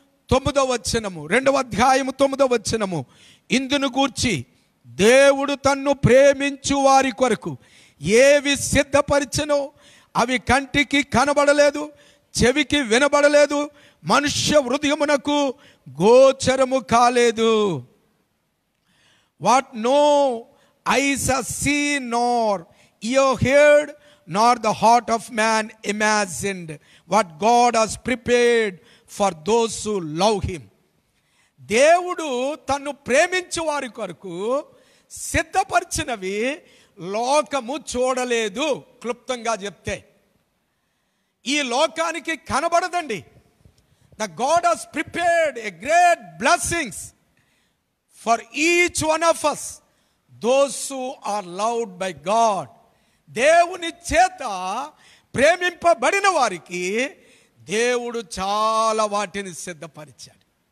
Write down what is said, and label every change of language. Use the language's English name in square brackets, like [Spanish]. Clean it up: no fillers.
[Telugu] 9వ వచనము, 2వ అధ్యాయము 9వ వచనము. ఇందును గూర్చి దేవుడు తన్ను ప్రేమించు వారి కొరకు ఏవి సిద్ధపరిచెనో అవి కంటికి కనబడలేదు, చెవికి వినబడలేదు, మనుష్య హృదయమునకు గోచరము కాలేదు. [English] What no eyes have seen, nor ear heard, nor the heart of man imagined what God has prepared for those who love him. [Telugu] దేవుడు తన్ను ప్రేమించు వారి కొరకు సిద్ధపరిచినవి లోకము చూడలేదు. క్లుప్తంగా చెప్తే ఈ లోకానికి కనబడదండి. [English] The God has prepared a great blessings for each one of us, those who are loved by God. [Telugu] దేవుని చేత ప్రేమింపబడిన వారికి దేవుడు చాలా వాటిని సిద్ధపరిచాడు.